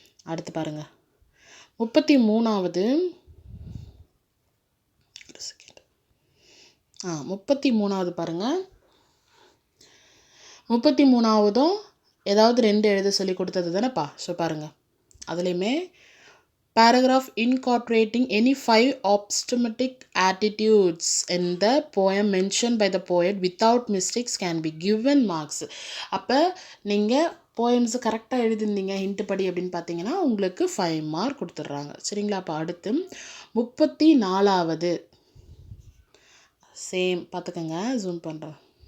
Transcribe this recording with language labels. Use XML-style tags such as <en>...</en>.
<ta>அடுத்து பாருங்கள் 33வது 33வது பாருங்கள். 33வதும் ஏதாவது 2 எழுத சொல்லி கொடுத்தது தானேப்பா. ஸோ பாருங்கள் அதுலேயுமே</ta> <en>paragraph incorporating any 5 optimistic attitudes in the poem mentioned by the poet without mistakes can be given marks.</en> <ta>அப்போ நீங்கள் போயம்ஸ் கரெக்டாக எழுதிருந்தீங்க ஹிண்ட் படி அப்படின்னு பார்த்தீங்கன்னா உங்களுக்கு 5 மார்க் கொடுத்துட்றாங்க. சரிங்களா? அப்போ அடுத்து 34வது சேம் பார்த்துக்கோங்க, ஜூம் பண்ணுறேன்.</ta>